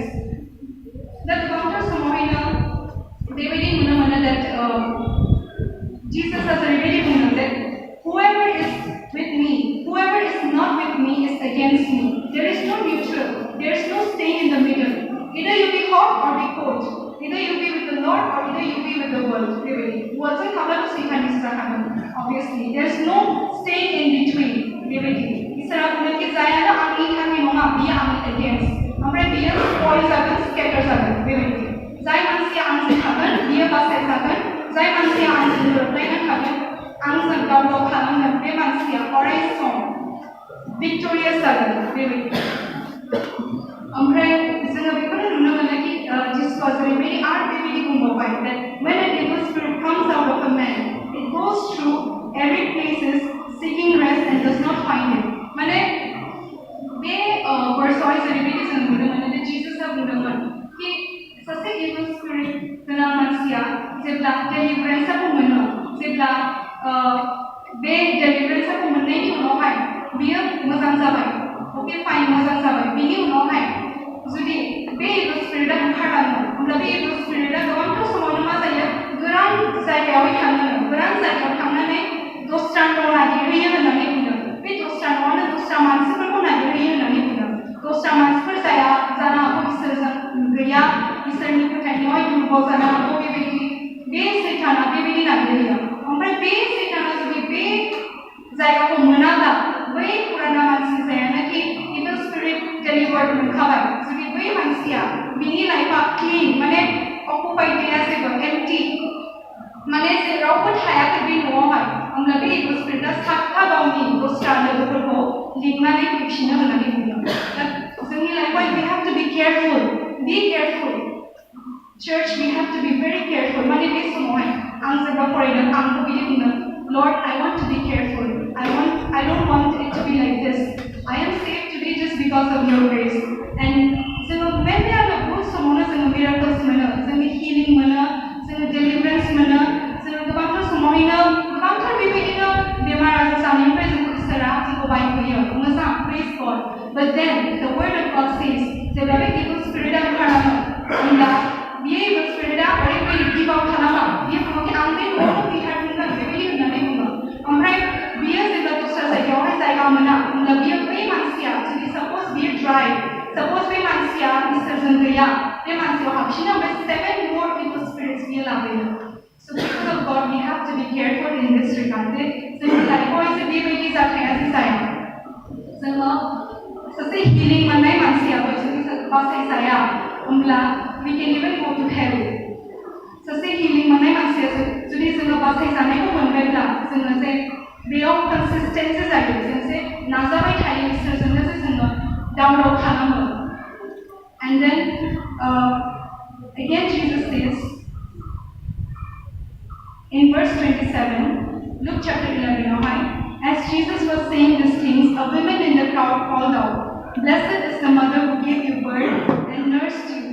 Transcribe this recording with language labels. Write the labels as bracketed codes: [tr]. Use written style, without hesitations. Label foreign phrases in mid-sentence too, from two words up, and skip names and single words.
[brx] दा गोबांथार समावहायनो बेबायदि नुनो मोनो [en] that [brx] जीससआ जेरैबायदि बुंदों [en] that whoever is with me, whoever is not with me is against me. There is no neutral, there is no staying in the middle. Either you be hot or be cold. Either you be with the Lord or either you be with the world. Really, [brx] worldजों थाब्लाबो सैतान इसोरा थागोन. [en] Obviously, there is no staying in between. [brx] बेबायदि इसोरा बुंदों कि जायानो आंनि थाखाय नङा बियो आंनि against. ओमफ्राय बियो spoil जागोन, scatter जागोन. बेबायदि जाय मानसिया आंजों थागोन बियो बासायजागोन. जाय मानसिया आंजों गोरोबलायना थागोन आंजों गाव खालामगोन बे मानसिया अराय सम victorious जागोन. बेबायदि ओमफ्राय जोङो बेखौनो नुनो मोनो कि जिसुआ जेरैबायदि आरो बेबायदि बुंबावबाय [en] that when an evil spirit comes out of a man, it goes through every places seeking rest and does not find it. [brx] माने बे वर्सआवहाय जेरैबायदि जों नुनो मोनो कि जिससआ बुंदोंमोन कि सासे [en] evil spirit [brx] गोनां मानसिया जेब्ला deliverance-खौ मोनो, जेब्ला बे deliverance-खौ मोननायनि उनावहाय बियो मोजां जाबाय. ओके फाइन मोजां जाबाय. बिनि उनावहाय जुदि बे [en] evil spirit-आ [brx] ओंखारलाङो अब्ला बे [en] evil spirit-आ [brx] गोबांथार समावनो मा जायो गोरान जायगायावहाय थांनानै दस्रा न' नागिरहैयो होननानै बुंदों. बे दस्रा न'आनो दस्रा मानसिफोरखौ नागिरहैयो होननानै बुंदों. दस्रा मानसिफोर जाया जानो हागौ इसोरजों गैया, इसोरनि फोथायनायावहाय दुर्बल जानो हागौ. बेबायदि बे सैताना बेबायदि नागिरहैयो. ओमफ्राय बे सैताना जुदि बे जायगाखौ मोनाब्ला बै फुराना मानसि जायानाखि [en] evil spirit delivered [brx] मोनखाबाय जुदि बै मानसिया बिनि लाइफआ क्लीन माने अकुपाइड गैया जेबो एम्प्टी माने जेरावबो थायाखै बे न'आवहाय होमब्ला बे [en] evil spirit-आ [brx] साफा गावनि दस्रा लोगोफोरखौ लिंनानै फैफिनो होननानै बुंदों. दा जोंनि लाइफआव [en] we have to be careful. Church, we have to be very careful. [brx] माने बे समावहाय आं जेब्ला फरायदों आंबो बिदि बुंदों [en] Lord, I want to be careful. I don't want it to be like this. I am saved today just because of your grace. [brx] And जोङो [en] when we are good [brx] समावनो जोङो miracles मोनो, जोङो healing मोनो, जोङो deliverance मोनो, जोङो गोबांथार समावहायनो गोबांथार बेबायदिनो बेमार आजार जानायनिफ्राय जोंखौ इसोरा जोंखौ बायहोयो. मोजां, [en] praise God. But then the word of God says [brx] जेब्ला बे [en] evil spirit-आ [brx] ओंखारलाङो होमब्ला बियो [en] evil spirit-आ [brx] ओरैबायदि [en] give out [brx] खालामा. बियो बुङो कि आं बे न'आवनो फैथारगोन बेबायदि होननानै बुङो. ओमफ्राय बियो जेब्ला दस्रा जायगायावहाय जायगा मोना होमब्ला बियो बै मानसिया जुदि साप'ज बियो ड्राइ, साप'ज बे मानसिया इसोरजों गैया, बे मानसियाव हाबसिनो ओमफ्राय [en] 7 more evil spirits [brx] बियो लाबोयो. [en] So because of God, we have to be careful in this regard. [brx] जोंनि लाइफआवहाय जे बेबायदि जाथाया जे जाया. जोङो सासे healing मोननाय मानसियाबो जुदि बासायजाया होमब्ला [en] we can even go to hell. [brx] सासे healing मोननाय मानसिया जुदि जोङो बासायजानायखौ मोनबायब्ला जोङो जे बेयाव consistency जायो. जों जे नाजाबाय थायो इसोरजोंनो जे जोङो दावराव खालामो. [en] And then again Jesus says in verse 27, Luke chapter 11 now, as Jesus was saying these things, a woman in the crowd called out, "Blessed is the mother who gave you birth and nursed you."